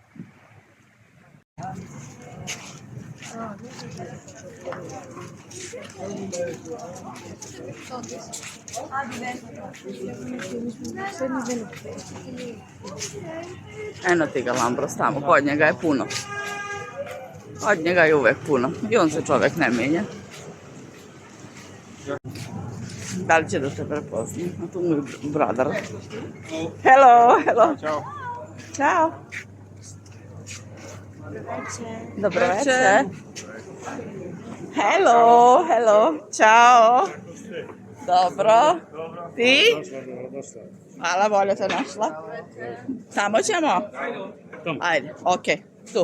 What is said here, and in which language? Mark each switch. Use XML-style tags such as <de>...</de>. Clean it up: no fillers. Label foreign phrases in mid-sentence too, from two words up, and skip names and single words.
<sr>Eno ti ga Lambros tamo, kod njega je puno. Kod njega je uvek puno i on se čovek ne menja. Da li će da te prepozna? A tu mu je brother.</sr> <en>Hello, hello.</en> <sr>Ćao. Ćao. Dobro večer.</sr> <en>Hello, hello.</en> <sr>Ćao. Dobro. Ti? Hvala, bolje te našla. Samo ćemo? Ajde, okej. Tu.</sr>